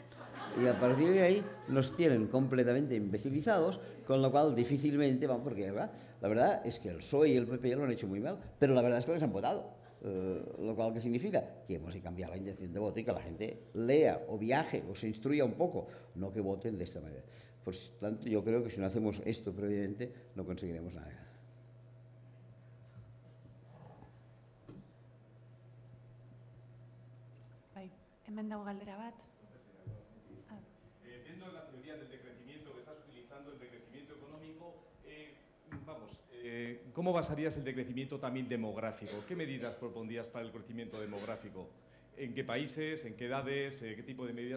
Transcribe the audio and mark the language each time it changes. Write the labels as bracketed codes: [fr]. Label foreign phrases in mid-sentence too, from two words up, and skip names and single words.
[es] Y a partir de ahí nos tienen completamente imbecilizados, con lo cual difícilmente van, porque la verdad es que el PSOE y el PP lo han hecho muy mal, pero la verdad es que les han votado. Lo cual, ¿qué significa? Que hemos de cambiar la intención de voto y que la gente lea o viaje o se instruya un poco, no que voten de esta manera. Por tanto, yo creo que si no hacemos esto previamente, no conseguiremos nada. [eu] Hemen dago galdera bat. [es] Dentro de la teoría del decrecimiento que estás utilizando, el decrecimiento económico, ¿cómo basarías el decrecimiento también demográfico? ¿Qué medidas propondrías para el crecimiento demográfico? ¿En qué países, en qué edades, qué tipo de medidas?